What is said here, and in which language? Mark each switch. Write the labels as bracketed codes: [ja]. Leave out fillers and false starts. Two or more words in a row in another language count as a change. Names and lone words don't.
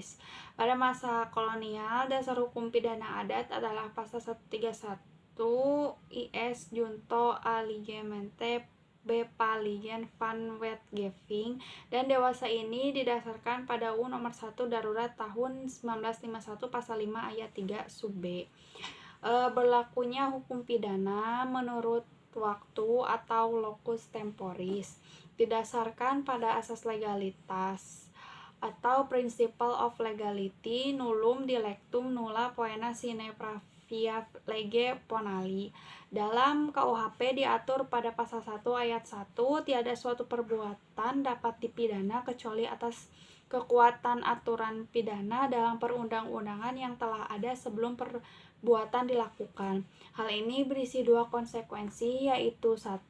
[id] Pada masa kolonial, dasar hukum pidana adat adalah pasal 131 IS Junto Aligemente Bepalien van Wetgeving, dan dewasa ini didasarkan pada UU nomor 1 darurat tahun 1951 pasal 5 ayat 3 sub B. Berlakunya hukum pidana menurut waktu atau [la] locus temporis [id] didasarkan pada asas legalitas atau [en] principle of legality [la] nullum dilectum nulla poena sine pravia lege ponali. [id] Dalam KUHP diatur pada pasal 1 ayat 1, tiada suatu perbuatan dapat dipidana kecuali atas kekuatan aturan pidana dalam perundang-undangan yang telah ada sebelum perbuatan dilakukan. Hal ini berisi 2 konsekuensi, yaitu 1.